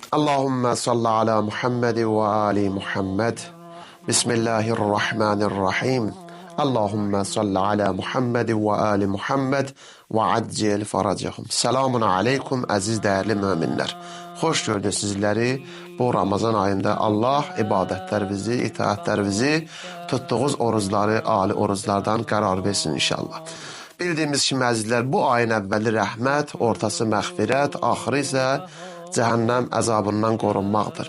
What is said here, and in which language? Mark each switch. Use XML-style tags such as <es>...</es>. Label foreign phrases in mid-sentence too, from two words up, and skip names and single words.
<ar>اللهم صل على محمد وآل محمد. بسم الله الرحمن الرحيم اللهم صل على محمد وآل محمد وعجل فرجهم. سلام عليكم</ar> <az>əziz dəyərli möminlər. Xoş gördük sizləri bu Ramazan ayında. Allah ibadətlərimizi, itaətlərimizi, tutduğumuz orucları, ali oruclardan qərar versin inşallah. Bildiyimiz kimi əzizlər, bu ayın əvvəli rəhmət, ortası məğfirət, axırı isə cəhənnəm əzabından qorunmaqdır.</az>